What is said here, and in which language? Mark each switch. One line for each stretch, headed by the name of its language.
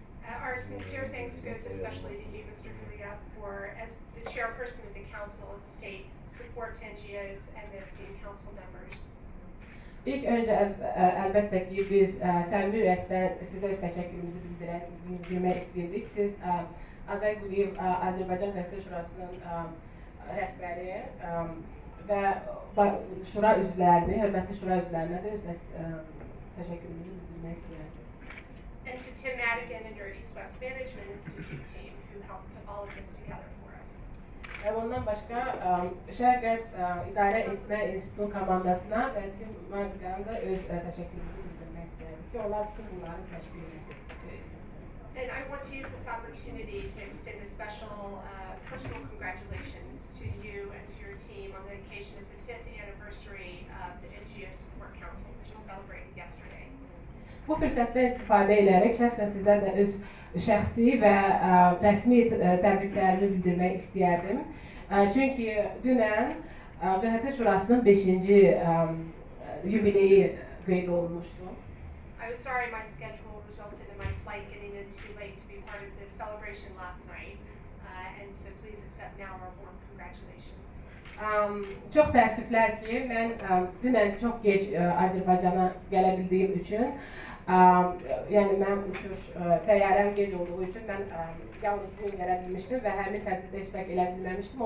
English: Our sincere thanks goes especially to you, Mr. Kuliya, as the chairperson of the Council of State Support to NGOs and the esteemed council members.
Azerbaijani: İlk öncə əlbəttə ki, biz səmimi ürəkdən sizə öz təşəkkürümüzü bildirmək istəyirdik. Siz Azay Quliyev, Azərbaycan QHT Şurasının rəhbəri və şura üzvlərini, hörmətli şura üzvlərinə də öz təşəkkürümüzü bildirmək istəyirdik.
English: And to Tim Madigan and your East West Management Institute team who helped put all of this together for us.
Azerbaijani: Və ondan başqa Şərq-Qərb İdarə Etmə İnstitutu komandasına və Tim Madigan'a da öz təşəkkürümüzü bildirmək istəyirəm ki, onlar bütün bunları təşkil edir.
English: And I want to use this opportunity to extend a special personal congratulations to you and to your team on the occasion of the 5th anniversary of the NGO Support Council, which was celebrated yesterday.
Azerbaijani: Bu fürsətdən istifadə edərək şəxsən sizə də öz şəxsi və rəsmi təbriklərimi bildirmək istəyərdim. Çünki dünən QHT Şurasının 5-ci yubileyi qeyd olunmuşdu.
English: I was sorry my schedule resulted in my flight getting in too late to be part of the celebration last night, and so please accept now our warm congratulations.
Azerbaijani: Çox təəssüflər ki, mən dünən çox gec Azərbaycana gələ bildiyim üçün, yəni mənim uçuş təyyarəm gec olduğu üçün mən yalnız bugün gələ bilmişdim və həmin tədbirdə iştirak edə bilməmişdim.